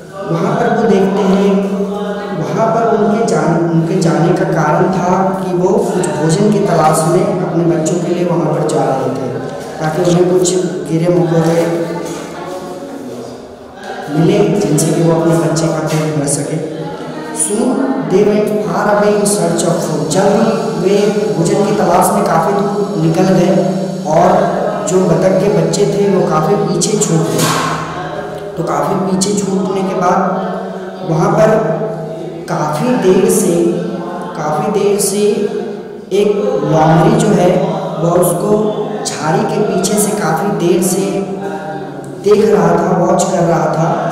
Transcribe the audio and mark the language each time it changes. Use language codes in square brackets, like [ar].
[hi] वहाँ पर वो देखते हैं, वहाँ पर उनके जाने का कारण था कि वो कुछ भोजन की तलाश में अपने बच्चों के लिए वहाँ पर जा रहे थे, ताकि उन्हें कुछ कीड़े मकोड़े मिले जिनसे कि वो अपने बच्चे का पेट भर सके। [en] Soon they went far away in search of food। [hi] जब वे भोजन की तलाश में काफ़ी दूर निकल गए, और जो बतख के बच्चे थे वो काफ़ी पीछे छूट गए। तो काफ़ी पीछे छूटने के बाद वहाँ पर काफ़ी देर से एक लोमड़ी जो है वह उसको झाड़ी के पीछे से काफ़ी देर से देख रहा था, वॉच कर रहा था।